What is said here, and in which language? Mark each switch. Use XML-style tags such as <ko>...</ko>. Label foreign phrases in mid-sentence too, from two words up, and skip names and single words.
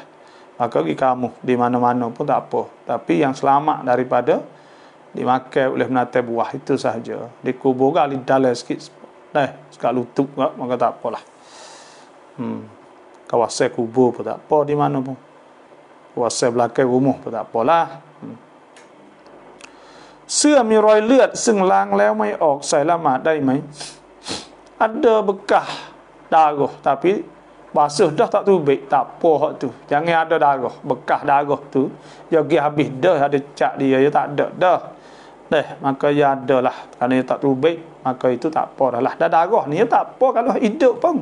<ms>Maka pergi kamu di mana-mana pun tak apa. Tapi yang selamat daripada dimakan oleh binatang buah itu sahaja. Dikubur gali dalam sikit. Sekak lutut maka tak apalah. Kawasan kubur pun tak apa di mana pun. Kawasan belakang rumah pun tak apalah.</ms> <th>เสื้อมีรอยเลือดซึ่งล้างแล้วไม่ออกใส่ละหมาดได้ไหม</th> <ms>Ada bekas darah tapi basuh dah tak tubik, tak apa hak tu. Jangan ada darah, bekas darah tu dia pergi habis dah, ada cat dia tak ada dah. Maka ya adalah. Kalau dia tak tubik, maka itu tak apa dah lah. Dah darah ni tak apa kalau hidup pun.</ms>